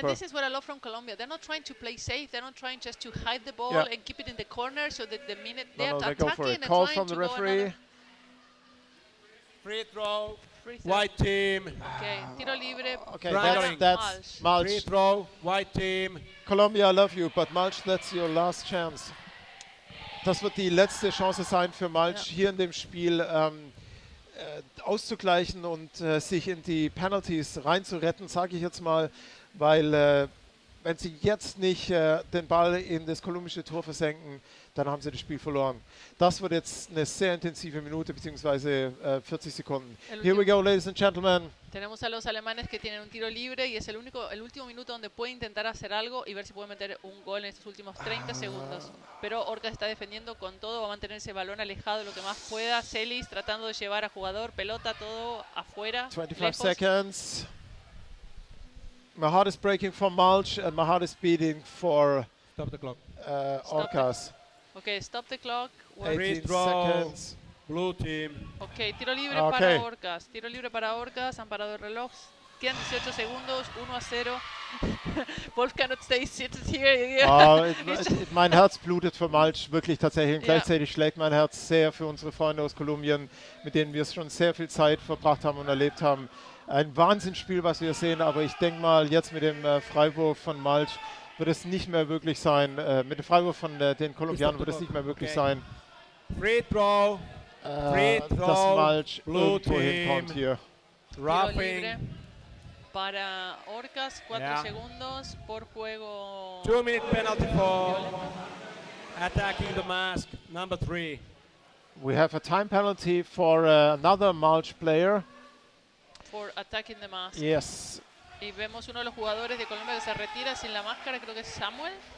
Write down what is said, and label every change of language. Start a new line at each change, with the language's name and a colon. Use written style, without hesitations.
English: And this is what I love from Colombia. They're not trying to play safe. They're not trying just to hide the ball and keep it in the corner, so that the minute they're they attacking go for it. and Call trying from to the referee. Free throw. Free throw. White team.
Spanish: Okay, tiro libre.
English: Okay, that's Malsch. Free throw. White team. Colombia, I love you, but Malsch, that's your last chance.
German: Das wird die letzte Chance sein für Malsch, hier in dem Spiel auszugleichen und sich in die Penalties reinzuretten, sage ich jetzt mal, weil wenn sie jetzt nicht den Ball in das kolumbische Tor versenken, dann haben sie das Spiel verloren. Das wird jetzt eine sehr intensive Minute bzw. 40 Sekunden.
English: Here we go, ladies and gentlemen.
Spanish: Tenemos a los alemanes que tienen un tiro libre y es el último minuto donde pueden intentar hacer algo y ver si pueden meter un gol en estos últimos 30 segundos. Pero Orcas está defendiendo con todo, va a mantener ese balón alejado lo que más pueda. Celis tratando de llevar a jugador, pelota, todo afuera.
English: 25 seconds. My heart is breaking for Malsch and my heart is beating for Stop the clock. Orcas. Okay, stop the clock. 18 seconds. Blue team.
Spanish: Ok, tiro libre para Orcas. Tiro libre para Orcas. Han parado el reloj. Quedan 18 segundos. 1-0.
English: Wolf cannot stay seated here.
German: Mein Herz blutet für Malsch, wirklich tatsächlich. Und gleichzeitig schlägt mein Herz sehr für unsere Freunde aus Kolumbien, mit denen wir schon sehr viel Zeit verbracht haben und erlebt haben. Ein Wahnsinnsspiel, was wir sehen, aber ich denke mal, jetzt mit dem Freiwurf von Malsch wird es nicht mehr wirklich sein. Mit dem Freiwurf von den Kolumbianern wird es nicht mehr wirklich sein.
English: Free throw.
German: Dass Malsch irgendwo hinkommt hier.
English: Roughing.
Spanish: Para Orcas, 4 segundos por juego.
English: 2-minute penalty for attacking the mask, number 3. We have a time penalty for another Malsch player. For attacking the mask. Yes.
Spanish: Y vemos uno de los jugadores de Colombia que se retira sin la máscara, creo que es Samuel.